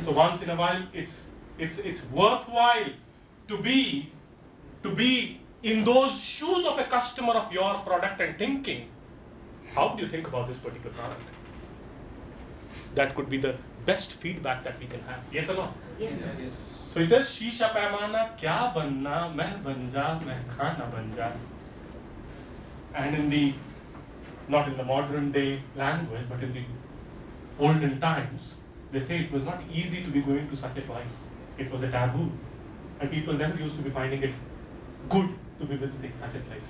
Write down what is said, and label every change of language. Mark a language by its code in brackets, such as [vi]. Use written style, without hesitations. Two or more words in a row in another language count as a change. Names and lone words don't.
[en] So once in a while, it's worthwhile to be in those shoes of a customer of your product and thinking, how do you think about this particular product? That could be the best feedback that we can have. Yes or no? Yes. Yes. So he says, [ur] شیشہ پیمانہ کیا بننا، مے بن جا، مے خانہ بن جا. [en] And in the, not in the modern day language, but in the olden times, they say it was not easy to be going to such a place. It was a taboo. And people never used to be finding it good to be visiting such a place.